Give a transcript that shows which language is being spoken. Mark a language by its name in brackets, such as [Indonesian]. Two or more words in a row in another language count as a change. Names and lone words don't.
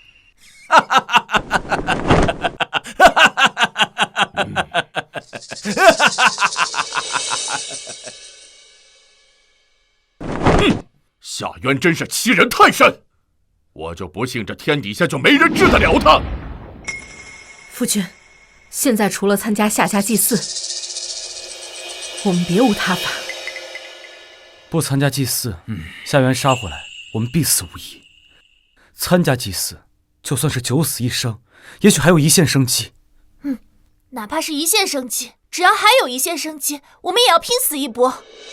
[Chinese] 夏渊真是欺人太甚，我就不信這天底下就沒人治得了他。夫君，現在除了參加夏家祭祀，我們別無他法。不參加祭祀，夏淵殺回來，我們必死無疑。參加祭祀，就算是九死一生，也許還有一線生機。哪怕是一線生機，只要還有一線生機，我們也要拼死一搏。